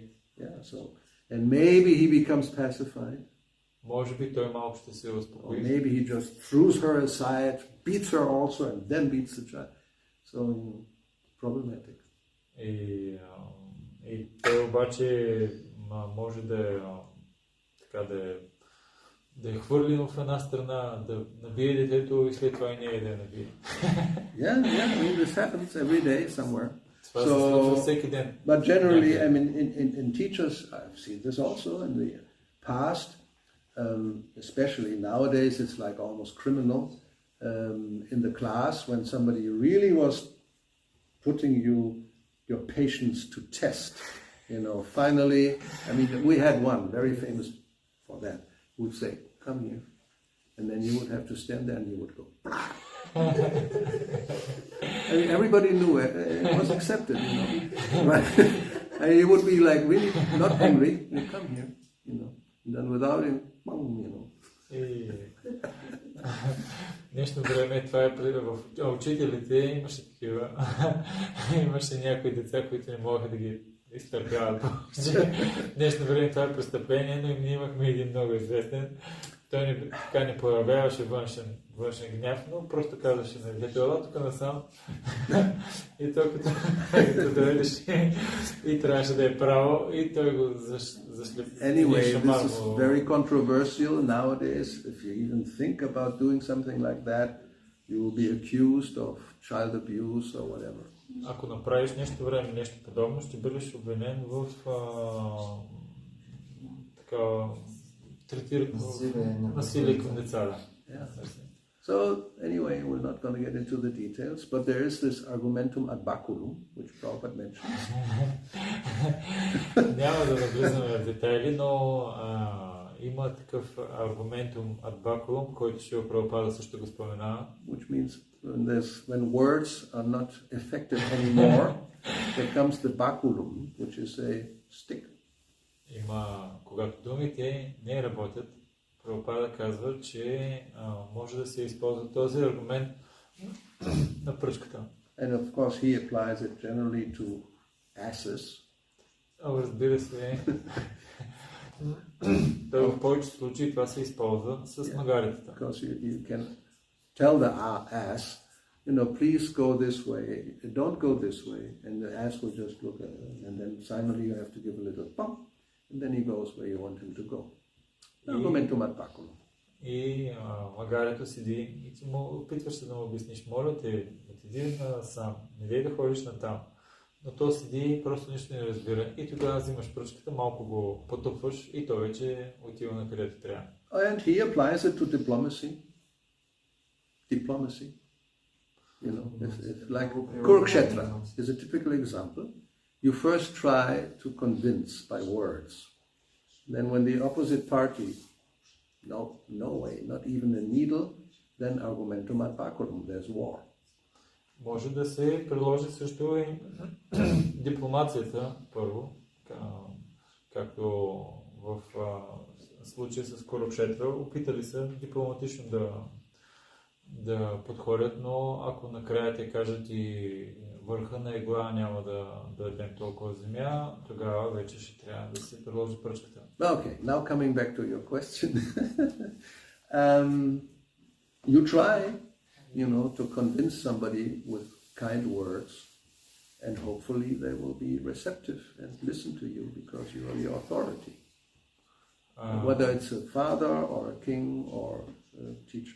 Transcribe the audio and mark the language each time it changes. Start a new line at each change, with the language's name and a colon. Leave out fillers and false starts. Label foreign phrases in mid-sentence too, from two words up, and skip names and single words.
English: Yeah, and maybe he becomes pacified.
Bulgarian: Може би той малко ще се успокои.
English: Or maybe he just throws her aside, beats her also, and then beats the child. So, problematic.
Bulgarian: И той обаче може да е хвърлен в една страна, да набие детето и след това и нея да я набие.
English: Yeah, this happens every day somewhere.
Bulgarian: Това се случва всеки ден.
English: But generally, in teachers, I've seen this also in the past, especially nowadays, it's like almost criminal in the class when somebody really was putting your patience to test. Finally, we had one very famous for that, who would say, come here. And then you would have to stand there and you would go, everybody knew it. It was accepted, Right? And he would be like really not angry. You come here, And then without him,
Bulgarian: Днешно време това е в учителите, имаше такива. Имаше някои деца, които не могаха да ги изтърпяват повече. Днешно време това е престъпление, но ние имахме един много известен. Той така не проявяваше външен гняв, но просто казваше на детето, ела тук насам. И той като дойдеше и трябваше да е право и той го зашлепи.
English: Anyway, this is very controversial nowadays. If you even think about doing something like that, you will be accused of child abuse or whatever.
Bulgarian: Ако направиш нещо подобно, ще бъдеш обвинен в насилие към децата.
English: So anyway, we're not going to get into the details, but there is this
Latin: argumentum ad baculum,
English: which Prabhupada mentions.
Bulgarian: Няма да навлизаме в детайли, но има такъв
Latin: argumentum ad baculum,
Bulgarian: който Шрила Прабхупада също го споменава.
English: Which means when words are not effective anymore, there comes the baculum, which is a stick.
Bulgarian: Когато думите не работят, Прабхупада казва, че може да се използва този аргумент на пръчката.
English: And of course he applies it generally to asses.
Bulgarian: Разбира се, в повечето случаи това се използва с магаритата.
English: Because you can tell the ass, please go this way, don't go this way, and the ass will just look at it, and then finally you have to give a little bump, and then he goes where you want him to go.
Latin: Argumentum ad baculum.
Bulgarian: И магарето седи и ти му опитваш се да му обясниш, моля те, отиди насам, не дей да ходиш натам. Но то седи и просто нищо не разбира. И тогава взимаш пръчката, малко го потупваш и той вече отива на където трябва.
English: And he applies it to diplomacy. It's like Kurukshetra is a typical example. You first try to convince by words. Then when the opposite party, no way, not even a needle, then
Latin: argumentum ad baculum,
English: there's war.
Bulgarian: Може да се приложи също и дипломацията първо, както в случая с Курукшетра. Опитали са дипломатично да подходят, но ако накрая те кажат и върха на игла няма да дадем толкова земя, тогава вече ще трябва да се приложи пръчката.
English: Okay, now coming back to your question. You try, to convince somebody with kind words, and hopefully they will be receptive and listen to you because you are the authority. Whether it's a father or a king or a teacher.